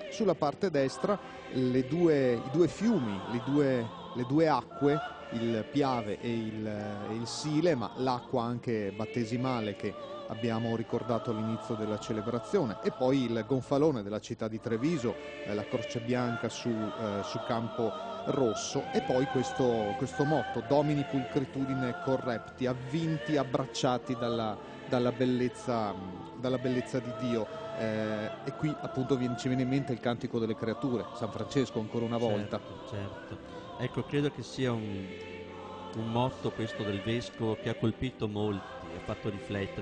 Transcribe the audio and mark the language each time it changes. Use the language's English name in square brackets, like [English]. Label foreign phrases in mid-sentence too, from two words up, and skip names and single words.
[Italian] Sulla parte destra i due fiumi, le due acque, il Piave e il Sile, ma l'acqua anche battesimale che abbiamo ricordato all'inizio della celebrazione, e poi il gonfalone della città di Treviso, la croce bianca su campo rosso, e poi questo motto [Latin] Domini pulcritudine correpti, [Italian] avvinti, abbracciati dalla bellezza di Dio. E qui appunto ci viene in mente il Cantico delle Creature, San Francesco ancora una volta. Certo. Ecco, credo che sia un motto questo del Vescovo che ha colpito molti, ha fatto riflettere.